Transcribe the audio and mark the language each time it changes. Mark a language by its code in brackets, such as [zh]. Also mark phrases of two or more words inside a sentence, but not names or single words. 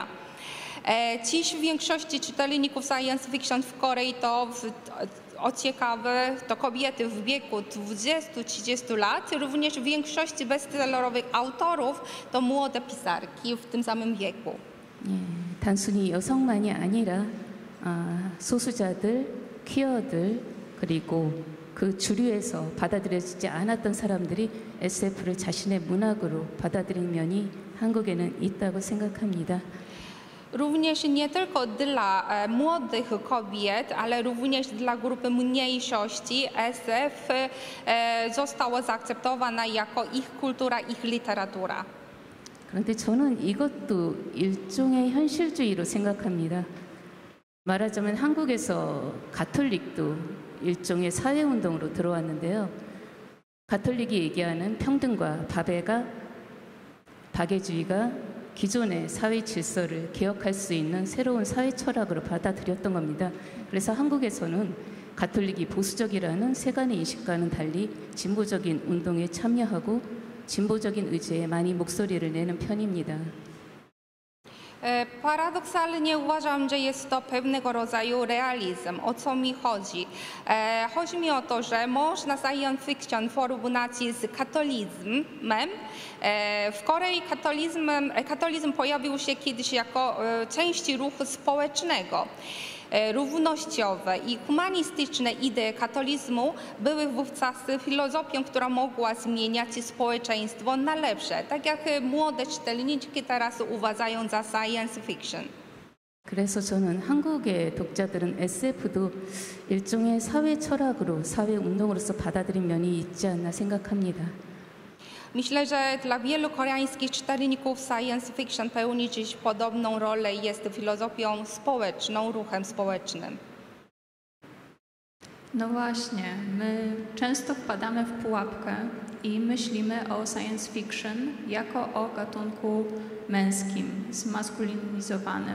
[pl] Dziś w większości czytelników [en] science fiction [pl] w Korei o ciekawe, to kobiety w wieku 20-30 lat, również w większości bestsellerowych autorów to młode pisarki w tym samym wieku. [ko] 예, 단순히 여성만이 아니라 소수자들, 퀴어들 그리고 그 주류에서 받아들여지지 않았던 사람들이 SF를 자신의 문학으로 받아들인 면이 한국에는 있다고 생각합니다. [pl] Również nie tylko dla młodych kobiet, ale również dla grupy mniejszości SF została zaakceptowana jako ich kultura, ich literatura. [ko] 그런데 저는 이것도 일종의 현실주의로 생각합니다. 말하자면 한국에서 가톨릭도 일종의 사회운동으로 들어왔는데요. 가톨릭이 얘기하는 평등과 박애주의가 기존의 사회 질서를 개혁할 수 있는 새로운 사회 철학으로 받아들였던 겁니다. 그래서 한국에서는 가톨릭이 보수적이라는 세간의 인식과는 달리 진보적인 운동에 참여하고 진보적인 의지에 많이 목소리를 내는 편입니다. [pl] Paradoksalnie uważam, że jest to pewnego rodzaju realizm. O co mi chodzi? Chodzi mi o to, że można [en] science fiction [pl] porównywać z katolicyzmem. W Korei katolizm pojawił się kiedyś jako część ruchu społecznego. Równościowe i humanistyczne idee katolizmu były wówczas filozofią, która mogła zmieniać społeczeństwo na lepsze, tak jak młode czytelniczki teraz uważają za [en] science fiction. [ko] 그래서 저는 한국의 독자들은 SF도 일종의 사회 철학으로, 사회 운동으로서 받아들인 면이 있지 않나 생각합니다. [pl] Myślę, że dla wielu koreańskich czytelników [en] science fiction [pl] pełni dziś podobną rolę i jest filozofią społeczną, ruchem społecznym. No właśnie, my często wpadamy w pułapkę i myślimy o [en] science fiction [pl] jako o gatunku męskim, zmaskulinizowanym.